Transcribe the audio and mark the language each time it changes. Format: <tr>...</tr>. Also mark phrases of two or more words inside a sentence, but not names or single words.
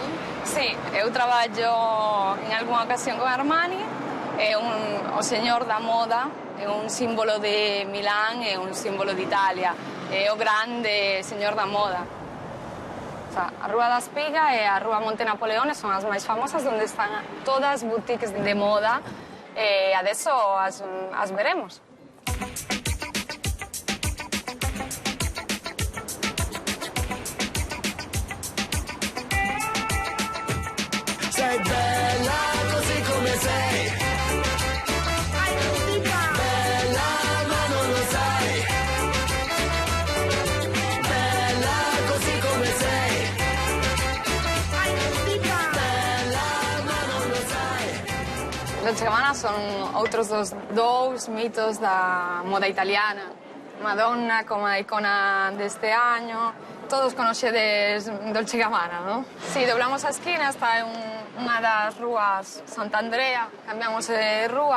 <gl>Sí, eu traballo en algunha ocasión con Armani, é o señor da moda, é un símbolo de Milán e un símbolo de Italia, é o grande señor da moda. A Rúa da Espiga e a Rúa Monte Napoleone son as máis famosas, onde están todas as boutiques de moda. Adesso as veremos.</gl> <it>Sei bella così come sei. Bella ma non lo sai. Bella così come sei. Bella ma non lo sai.</it> <gl>Dolce & Gabbana son outros dous mitos da moda italiana. Madonna como a icona deste año. Todos conocedes Dolce & Gabbana, non? Si, doblamos a esquina, está en unha das rúas Sant'Andrea, cambiamos de rúa.</gl>